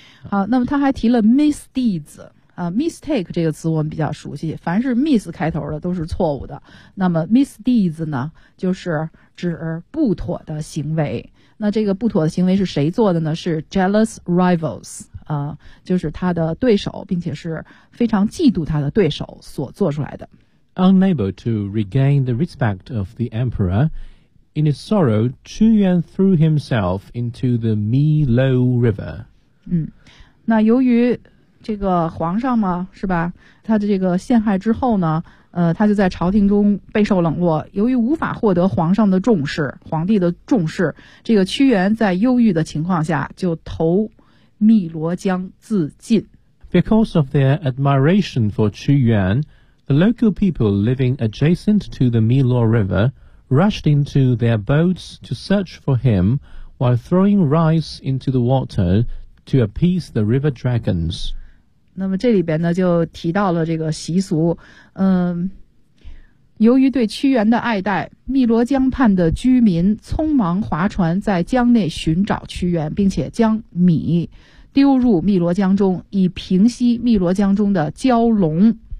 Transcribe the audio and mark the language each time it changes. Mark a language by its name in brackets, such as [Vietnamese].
[Chinese] 好，那么他还提了 misdeeds。Mistake 这个词我们比较熟悉，凡是 miss 开头的都是错误的。那么 misdeeds 呢就是指不妥的行为。那这个不妥的行为是谁做的呢？是 jealous rivals。就是他的对手并且是非常嫉妒他的对手所做出来的。 [English] Unable to regain the respect of the emperor, in his sorrow, Qu Yuan threw himself into the Milo River. [Chinese] 那由于这个皇上嘛，是吧，他的这个陷害之后呢，他就在朝廷中备受冷落，由于无法获得皇上的重视，皇帝的重视，这个屈原在忧郁的情况下就投汨罗江自尽。 [English] Because of their admiration for Qu Yuan, the local people living adjacent to the Milo River rushed into their boats to search for him while throwing rice into the water to appease the river dragons. [Chinese] 那么这里边呢就提到了这个习俗，由于对屈原的爱戴，汨罗江畔的居民匆忙划船在江内寻找屈原，并且将米丢入汨罗江中，以平息汨罗江中的蛟龙。